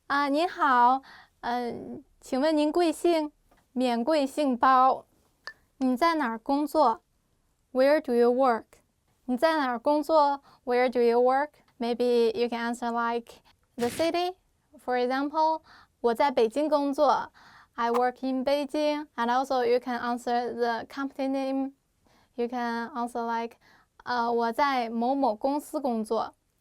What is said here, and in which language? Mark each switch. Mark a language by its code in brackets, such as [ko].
[zh] 您好，请问您贵姓？免贵姓包。你在哪儿工作？ [en] Where do you work? [zh] 你在哪儿工作？ [en] Where do you work? Maybe you can answer like the city. For example, [zh] 我在北京工作。 [en] I work in Beijing. And also you can answer the company name. You can answer like, [zh] 我在某某公司工作。